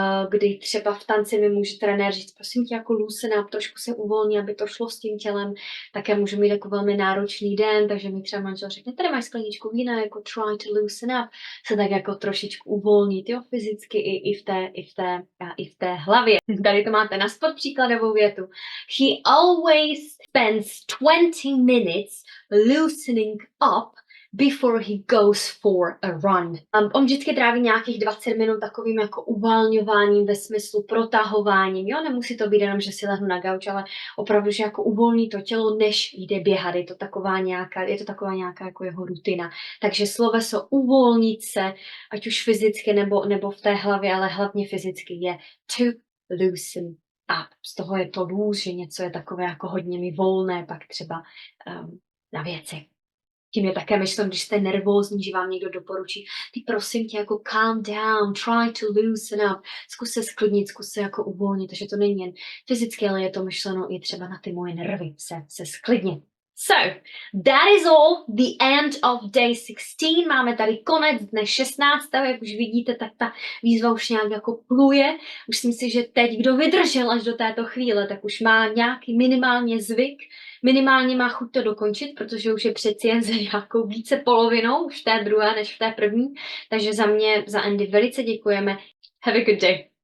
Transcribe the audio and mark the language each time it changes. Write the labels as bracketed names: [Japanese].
[Czech] Kdy třeba v tanci mi může trenér říct, prosím tě, jako loosen up, trošku se uvolní, aby to šlo s tím tělem, tak já můžu mít jako velmi náročný den, takže mi třeba manžel řekne, tady máš skleničku vína, jako [English] try to loosen up, [Czech] se tak jako trošičku uvolnit, jo, fyzicky i v té hlavě. Tady to máte na spod příkladovou větu. [English] He always spends 20 minutes loosening up before he goes for a run. [Czech] On vždycky tráví nějakých 20 minut takovým jako uvolňováním ve smyslu protahováním. Jo, nemusí to být jenom, že si lehnu na gauč, ale opravdu, že jako uvolní to tělo, než jde běhat. Je to taková nějaká jako jeho rutina. Takže sloveso uvolnit se, ať už fyzicky nebo v té hlavě, ale hlavně fyzicky je to loosen up. Z toho je to loose, že něco je takové jako hodně mi volné, pak třeba na věci. Tím je také myšleno, když jste nervózní, že vám někdo doporučí, ty prosím tě jako [English] calm down, try to loosen up, [Czech] zkus se sklidnit, zkus se jako uvolnit, takže to není jen fyzicky, ale je to myšleno i třeba na ty moje nervy, se sklidnit. [English] So, that is all, the end of day 16. [Czech] Máme tady konec dne 16. Jak už vidíte, tak ta výzva už nějak jako pluje. Už si myslím, že teď, kdo vydržel až do této chvíle, tak už má nějaký minimálně zvyk, minimálně má chuť to dokončit, protože už je přeci jen za nějakou více polovinou, už v té druhé než v té první. Takže za mě, za Andy velice děkujeme. [English] Have a good day.